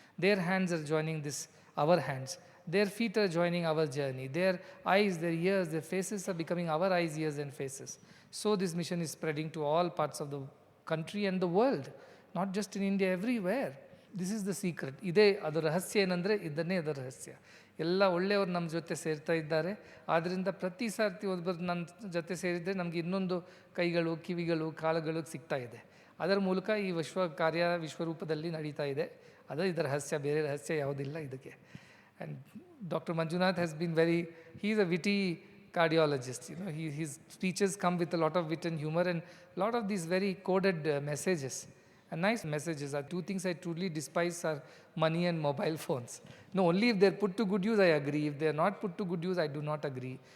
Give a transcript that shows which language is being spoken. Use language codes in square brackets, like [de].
[en] Their hands are joining our hands. Their feet are joining our journey. Their eyes, their ears, their faces are becoming our eyes, ears and faces. So this mission is spreading to all parts of the country and the world, not just in India, everywhere. This is the secret. [kn] Ide adu rahasya enandre idanne adu rahasya. ಎಲ್ಲ ಒಳ್ಳೆಯವರು ನಮ್ಮ ಜೊತೆ ಸೇರ್ತಾ ಇದ್ದಾರೆ. ಆದ್ದರಿಂದ ಪ್ರತಿ ಸಾರ್ತಿ ಒಬ್ಬರು ನನ್ನ ಜೊತೆ ಸೇರಿದರೆ ನಮಗೆ ಇನ್ನೊಂದು ಕೈಗಳು, ಕಿವಿಗಳು, ಕಾಲುಗಳು ಸಿಗ್ತಾ ಇದೆ. ಅದರ ಮೂಲಕ ಈ ಕಾರ್ಯ ವಿಶ್ವರೂಪದಲ್ಲಿ ನಡೀತಾ ಇದೆ. ಅದು ಇದರ ರಹಸ್ಯ, ಬೇರೆ ರಹಸ್ಯ ಯಾವುದಿಲ್ಲ ಇದಕ್ಕೆ. [en] And doctor Manjunath has been he is a witty cardiologist. His speeches come with a lot of wit and humor and a lot of these very coded messages. And nice messages. Are two things I truly despise are money and mobile phones. No, only if they're put to good use, I agree. If they're not put to good use, I do not agree.